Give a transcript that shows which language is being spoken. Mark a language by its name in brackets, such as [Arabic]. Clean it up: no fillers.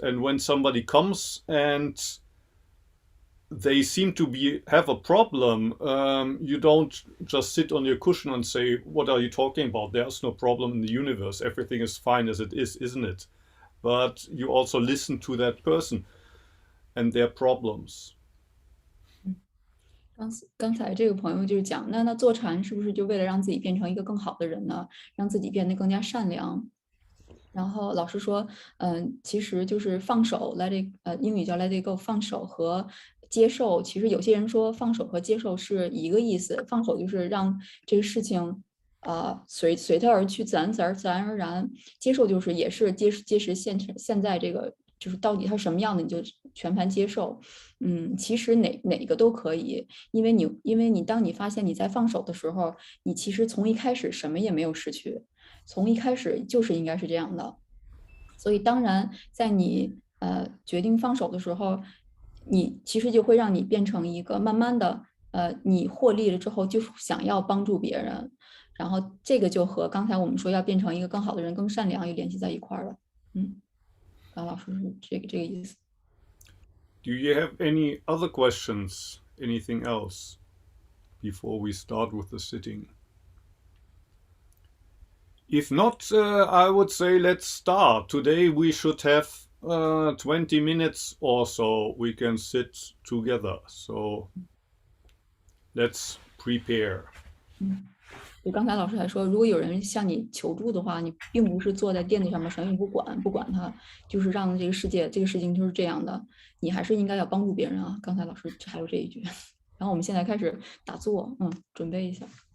[English] And when somebody comes and they seem to have a problem, you don't just sit on your cushion and say, what are you talking about? There's no problem in the universe. Everything is fine as it is, isn't it? But you also listen to that person and their problems. [Chinese] 刚才这个朋友就是讲，那坐禅是不是就为了让自己变成一个更好的人呢？让自己变得更加善良？然后老师说，其实就是放手 ， [English] let it， [Chinese] 英语叫 [English] let it go， [Chinese] 放手和接受。其实有些人说放手和接受是一个意思，放手就是让这个事情随它而去，自然而然。接受就是也是接实现在这个就是到底它什么样的，你就全盘接受。其实哪个都可以，因为你当你发现你在放手的时候，你其实从一开始什么也没有失去。从一开始就是应该是这样的。所以当然，在你决定放手的时候，你其实就会让你变成一个慢慢的你获利了之后就想要帮助别人，然后这个就和刚才我们说要变成一个更好的人、更善良又联系在一块儿了。刚老师是这个意思。 [English] Do you have any other questions? Anything else before we start with the sitting? If not, I would say let's start. Today we should have 20 minutes or so we can sit together. So let's prepare. [Chinese] 就刚才老师还说，如果有人向你求助的话，你并不是坐在垫子上面什么也不管他，就是让这个世界这个事情就是这样的，你还是应该要帮助别人啊。刚才老师还有这一句，然后我们现在开始打坐，准备一下。